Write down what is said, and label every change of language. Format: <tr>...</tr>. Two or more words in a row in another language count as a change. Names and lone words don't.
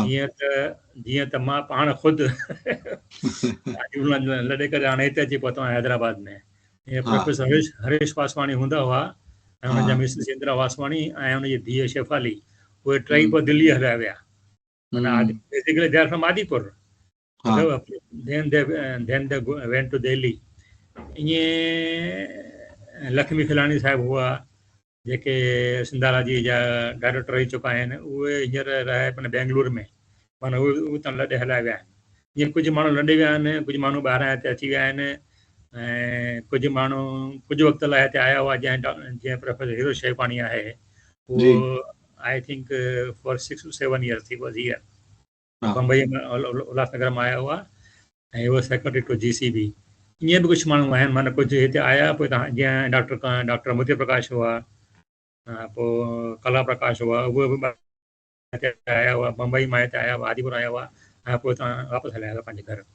<sd>जीअं त मां पाण ख़ुदि लॾे करे हाणे हिते अची पहुतो आहियां हैदराबाद में। ईअं हा। प्रोफेसर हरेश वासवाणी हूंदा हुआ, ऐं हा। हुनजा मिसिस इंदिरा वासवाणी ऐं हुनजी धीअ शेफाली, उहे टई हम्म, पोइ दिल्ली हलिया विया। माना हम्म,</sd> <en>basically they are from Adipur,</en> <sd>हा।</sd> <en>then they went to Delhi।</en> <sd>ईअं लक्ष्मी खिलाणी साहिबु हुआ, जेके सिंधारा जी जा डायरेक्टर रही चुका आहिनि, उहे हींअर रहे पिया बेंगलुरु में, माना उहे त लॾे हलाए विया आहिनि। ईअं कुझु माण्हू लॾे विया आहिनि, कुझु माण्हू ॿाहिरां हिते अची विया आहिनि, ऐं कुझु माण्हू कुझु वक़्त लाइ हिते आया हुआ, जीअं प्रोफेसर हीरो शेखवाणी आहे, जी।</sd> <en>उहो I think for 6 to 7 years he was here.</en> <sd>हा। बम्बई में उल्हासनगर में आया हुआ, ऐं उहो</sd> <en>secretary to</en> <sd>GCB। ईअं बि कुझु माण्हू आहिनि, माना कुझु हिते आया, पोइ तव्हां जीअं डॉक्टर मोती प्रकाश हुआ, पोइ कला प्रकाश हुआ, उहे बि हिते आया हुआ, बम्बई मां हिते आया हुआ, आदिपुर आया हुआ, ऐं पोइ तव्हां वापसि हलिया हुआ पंहिंजे घर।</sd>